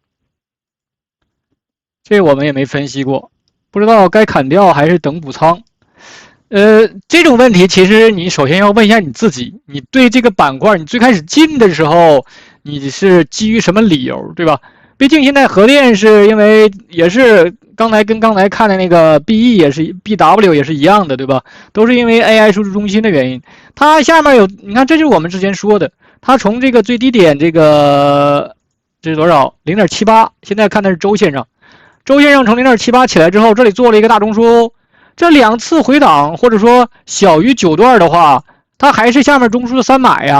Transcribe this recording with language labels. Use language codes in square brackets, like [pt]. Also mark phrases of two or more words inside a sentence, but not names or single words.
[zh] 這我們也沒分析過，不知道該砍掉還是等補倉。這種問題其實你首先要問一下你自己，你對這個板塊你最開始進的時候你是基於什麼理由，對吧？畢竟現在核電是因為也是剛才看的那個 BE 也是 BW 也是一樣的，對吧？都是因為 AI 數據中心的原因。它下面有，你看，這就是我們之前說的，它從這個最低點這是多少 0.78， 現在看的是周線上，周線上從 0.78 起来之後，這裡做了一個大中枢，這2次回檔或者說小於9段的話，它還是下面中樞的3買呀。